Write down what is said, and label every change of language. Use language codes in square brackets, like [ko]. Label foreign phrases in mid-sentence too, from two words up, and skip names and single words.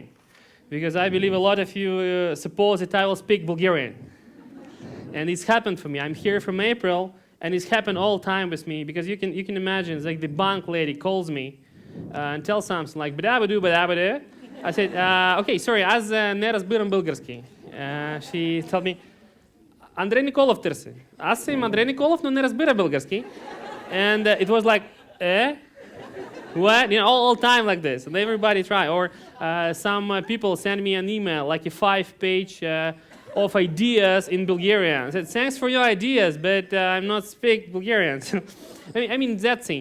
[en] Because I believe a lot of you suppose that I will speak Bulgarian. And it's happened for me. I'm here from April, and it's happened all the time with me, because you can imagine, it's like the bank lady calls me and tells something like "Badabadu, badabadu." I said, "Okay, sorry, [bg] аз не разбирам български." [en] She told me, "Andrey Nikolov търси." [bg] Аз съм Андрей Николов, но не разбира български. [en] And it was like, what? You know, all time like this, and everybody try. Or some people send me an email, like a 5-page of ideas in Bulgarian. I said, thanks for your ideas, but I'm not speak Bulgarian. I mean that thing.